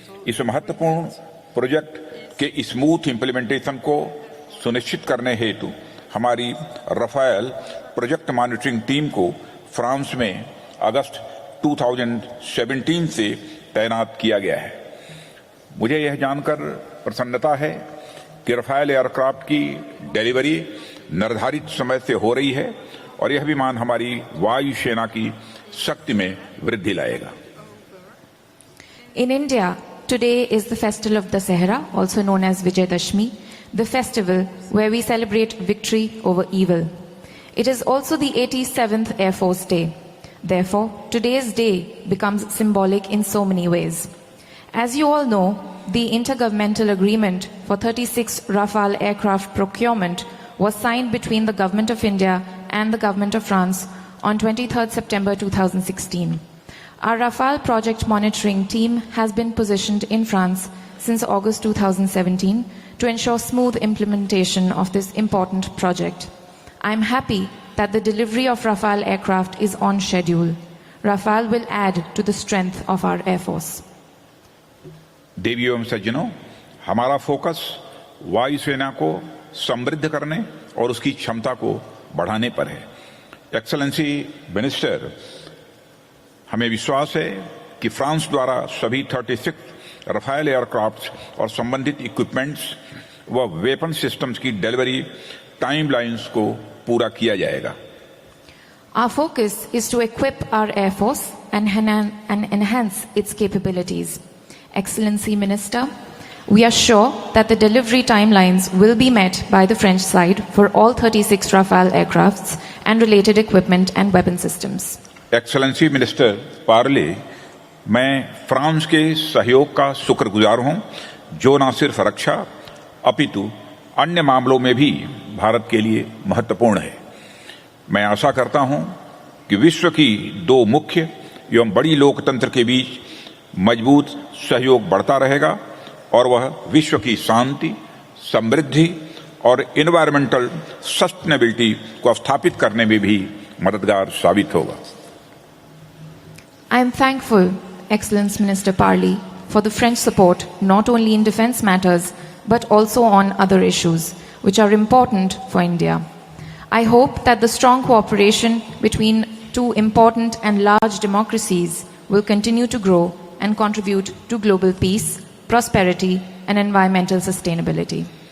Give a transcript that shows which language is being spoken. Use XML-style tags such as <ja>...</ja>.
<hi>इस महत्वपूर्ण प्रोजेक्ट के स्मूथ इंप्लीमेंटेशन को सुनिश्चित करने हेतु हमारी रफाल प्रोजेक्ट मॉनिटरिंग टीम को फ्रांस में अगस्त 2017 से तैनात किया गया है। मुझे यह जानकर प्रसन्नता है कि रफाल एयरक्राफ्ट की डिलीवरी निर्धारित समय से हो रही है और यह विमान हमारी वायु सेना की शक्ति में वृद्धि लाएगा।</hi> <en>In India, today is the festival of Dasahara, also known as Vijayadashmi, the festival where we celebrate victory over evil. It is also the 87th Air Force Day. Therefore, today's day becomes symbolic in so many ways. As you all know, the intergovernmental agreement for 36 Rafale aircraft procurement was signed between the Government of India and the Government of France on 23rd September 2016. Our Rafale project monitoring team has been positioned in France since August 2017 to ensure smooth implementation of this important project. I am happy that the delivery of Rafale aircraft is on schedule. Rafale will add to the strength of our Air Force.</en> <hi>देवियों एवं सज्जनों, हमारा focus वायुसेना को समृद्ध करने और उसकी क्षमता को बढ़ाने पर है। एक्सेलेंसी मिनिस्टर, हमें विश्वास है कि फ्रांस द्वारा सभी 36 रफाल एयरक्राफ्ट और संबंधित इक्विपमेंट्स व वेपन सिस्टम्स की डिलीवरी टाइमलाइंस को पूरा किया जाएगा।</hi> <en>Our focus is to equip our Air Force and enhance its capabilities. Excellency Minister, we are sure that the delivery timelines will be met by the French side for all 36 Rafale aircrafts and related equipment and weapon systems.</en> <hi>Excellency minister Parle, मैं France के सहयोग का शुक्रगुजार हूं, जो न सिर्फ रक्षा अपितु अन्य मामलों में भी भारत के लिए महत्वपूर्ण है। मैं आशा करता हूं कि विश्व की दो मुख्य एवं बड़ी लोकतंत्र के बीच मजबूत सहयोग बढ़ता रहेगा और वह विश्व की शांति, समृद्धि और एनवायरमेंटल सस्टेनेबिलिटी को स्थापित करने में भी मददगार साबित होगा।</hi> <en>I am thankful, Excellence Minister Parly, for the French support not only in defense matters but also on other issues which are important for India. I hope that the strong cooperation between two important and large democracies will continue to grow and contribute to global peace, prosperity and environmental sustainability.</en>